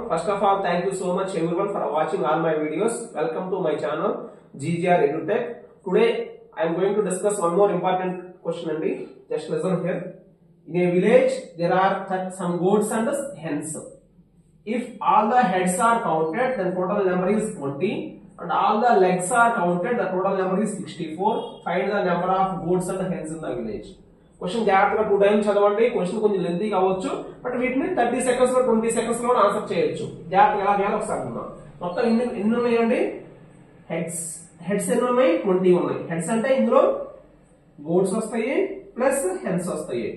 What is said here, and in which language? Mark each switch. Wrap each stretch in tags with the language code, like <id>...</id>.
<en>First of all thank you so much everyone for watching all my videos. Welcome to my channel GGR EduTech. Today I am going to discuss one more important question andi. Just listen here. In a village there are some goats and hens. If all the heads are counted, then total number is 20 and all the legs are counted, the total number is 64. Find the number of goats and hens in the village.</en> <te>Question జాగ్రత్తగా 2 times చదవండి. Question కొంచెం lengthy కావచ్చు, but వీటిని 30 seconds లో 20 seconds లో answer చేయొచ్చు. జాగ్రత్తగా ఎలా చేయాలో ఒకసారి చూద్దాం. మొత్తం ఎన్ని ఉన్నాయండి? హెడ్స్ ఎన్ని ఉన్నాయి? 20 ఉన్నాయి. హెడ్స్ అంటే ఇందులో గోట్స్ వస్తాయి ప్లస్ హెన్స్ వస్తాయి.</te>